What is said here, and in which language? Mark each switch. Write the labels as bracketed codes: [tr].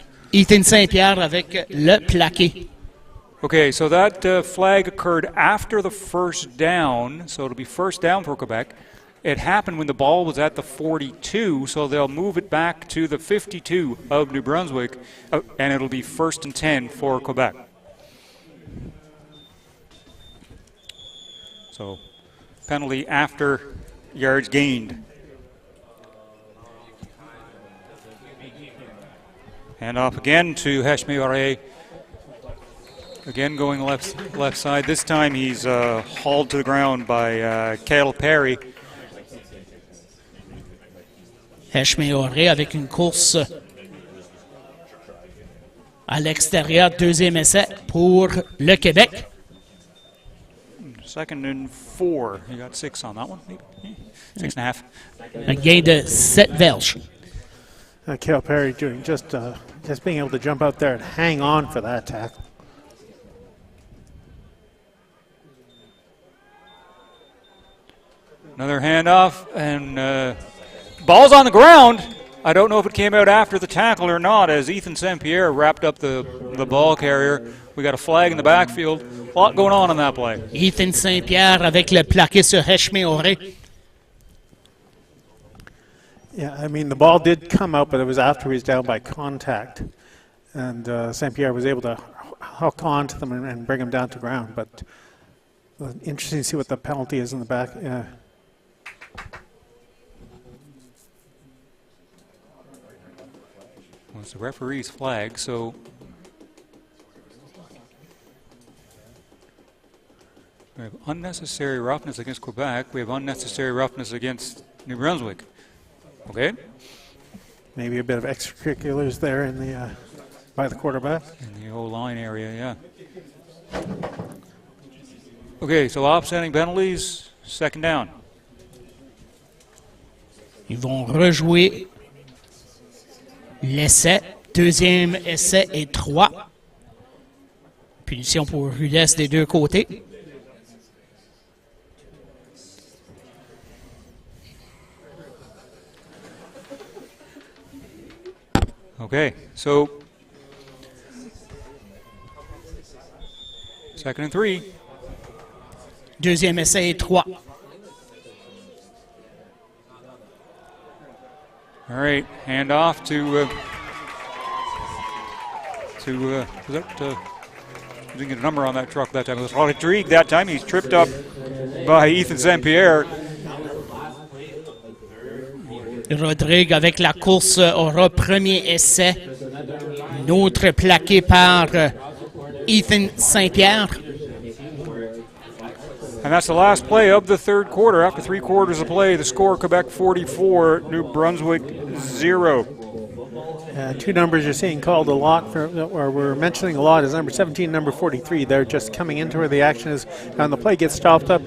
[fr] Ethan Saint-Pierre avec le plaqué. [en] Okay, so that flag occurred after the first down, so it'll be first down for Quebec. It happened when the ball was at the 42, so they'll move it back to the 52 of New Brunswick, and it'll be first and 10 for Quebec. So, penalty after yards gained. Hand off again to Hashmeore. Again going left side. This time he's hauled to the ground by Cale Perry. [fr] Hashmeore avec une course à l'extérieur, deuxième essai pour le Québec. [en] Second and 4. He got 6 on that one. 6.5. [fr] Un gain de 7 verges. [en] Cale Perry doing just being able to jump out there and hang on for that tackle. Another handoff, and ball's on the ground. I don't know if it came out after the tackle or not, as Ethan St. Pierre wrapped up the ball carrier. We got a flag in the backfield. A lot going on that play. [fr] Ethan St. Pierre avec le plaqué sur Hashmeore. [en] Yeah, I mean, the ball did come out, but it was after he was down by contact. And St. Pierre was able to hook on to them and bring him down to ground. But interesting to see what the penalty is in the back. Yeah. Well, it's the referee's flag, so we have unnecessary roughness against Quebec. We have unnecessary roughness against New Brunswick. Okay. Maybe a bit of extracurriculars there in the by the quarterback. In the O-line area, yeah. Okay, so offsetting penalties, second down. [fr] Ils vont rejouer l'essai. Deuxième essai et 3. Punition pour rudesse des deux côtés. [en] Okay, so second and 3. [fr] Deuxième essai et 3. [en] All right, hand off to didn't get a number on that truck that time. It was Rodrigue that time. He's tripped up by Ethan St. Pierre. [fr] Rodrigue avec la course aura premier essai. Une autre plaqué par Ethan St. Pierre. [en] And that's the last play of the third quarter. After 3 quarters of play, the score Quebec 44, New Brunswick 0. 2 numbers you're seeing called a lot, or we're mentioning a lot, is number 17, number 43. They're just coming into where the action is. And the play gets stopped up.